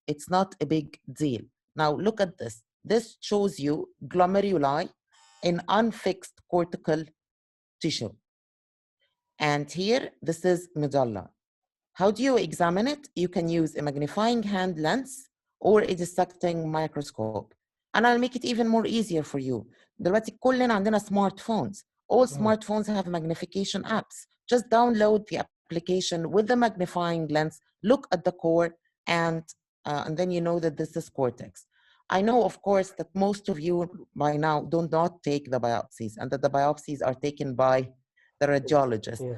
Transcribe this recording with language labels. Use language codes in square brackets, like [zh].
[en] It's not a big deal. Now look at this. This shows you glomeruli in unfixed cortical tissue. And here, this is medulla. How do you examine it? You can use a magnifying hand lens or a dissecting microscope. And I'll make it even more easier for you. [ar] دلوقتي كلنا عندنا smartphones. [en] All smartphones have magnification apps. Just download the application with the magnifying lens, look at the core, and then you know that this is cortex. I know, of course, that most of you by now do not take the biopsies and that the biopsies are taken by the radiologist.